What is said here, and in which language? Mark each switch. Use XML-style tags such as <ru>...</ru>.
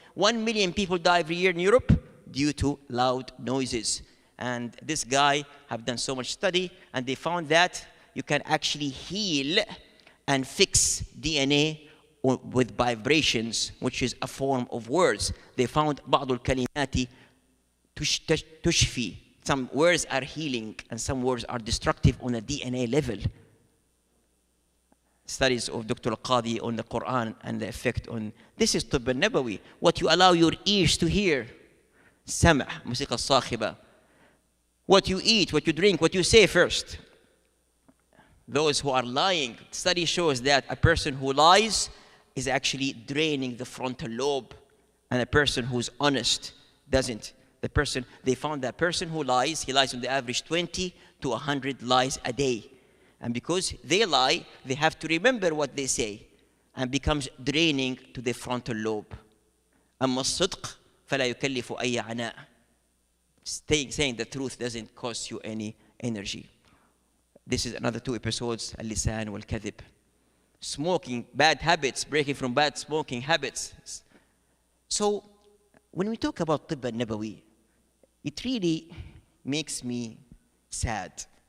<en>1 million people die every year in Europe due to loud noises. And this guy have done so much study, and they found that you can actually heal and fix DNA with vibrations, which is a form of words. They found</en> <ar>بعض الكلمات تشفي.</ar> <en>Some words are healing and some words are destructive on a DNA level. Studies of Dr. Al-Qadi on the Quran and the effect on. This is طب النبوي. What you allow your ears to hear.</en> <ar>سمع, موسيقى الصاخبة.</ar> <en>What you eat, what you drink, what you say first. Those who are lying, study shows that a person who lies is actually draining the frontal lobe, and a person who's honest doesn't. They found that person who lies, he lies on the average 20 to 100 lies a day. And because they lie, they have to remember what they say, and becomes draining to the frontal lobe.</en> <ar>أما الصدق فلا يكلف أي عناء.</ar> <en>Saying the truth doesn't cost you any energy. This is another 2 episodes,</en> <ar>اللسان والكذب.</ar> <en>Smoking, bad habits, breaking from bad smoking habits. So, when we talk about طب النبوي, it really makes me sad.</en>